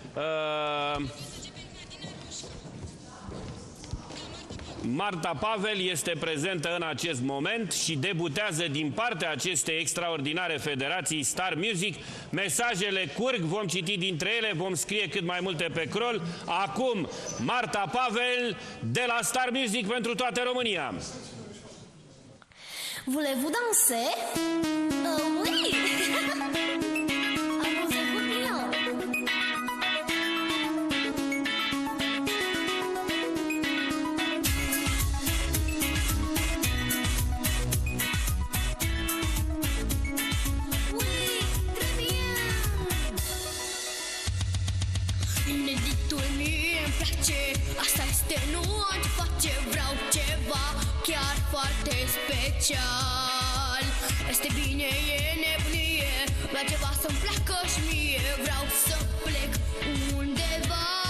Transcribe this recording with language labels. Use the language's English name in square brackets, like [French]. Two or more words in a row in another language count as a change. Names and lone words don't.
[Romanian] Marta Pavel este prezentă în acest moment și debutează din partea acestei extraordinare federații Star Music. Mesajele curg, vom citi dintre ele, vom scrie cât mai multe pe crol. Acum, Marta Pavel de la Star Music pentru toată România. [French] Voulez-vous danser? Oui! Amusez-vous bien! Oui, très bien! [Romanian] Ineditul mie îmi place, asta este, nu aș face, vreau ceva chiar foarte special. Este bine, e nebunie, vreau ceva să-mi placă și mie, vreau să plec undeva.